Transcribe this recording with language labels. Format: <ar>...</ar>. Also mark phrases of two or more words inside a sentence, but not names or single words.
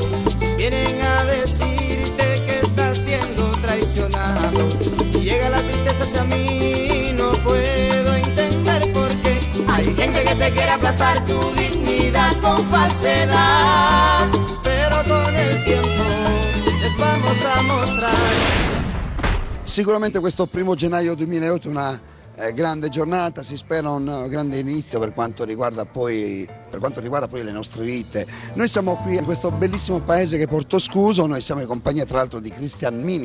<es>Vienen a decirte que estás siendo traicionado y llega la tristeza hacia mí, no puedo entender por qué. Hay gente que te quiere aplastar tu dignidad con falsedad, pero con el tiempo les vamos a mostrar.</es> <it>Sicuramente questo 1 gennaio 2008 è una grande giornata, si spera un grande inizio per quanto riguarda poi le nostre vite. Noi siamo qui in questo bellissimo paese che è Portoscuso, noi siamo in compagnia tra l'altro di Cristian Mini.</it>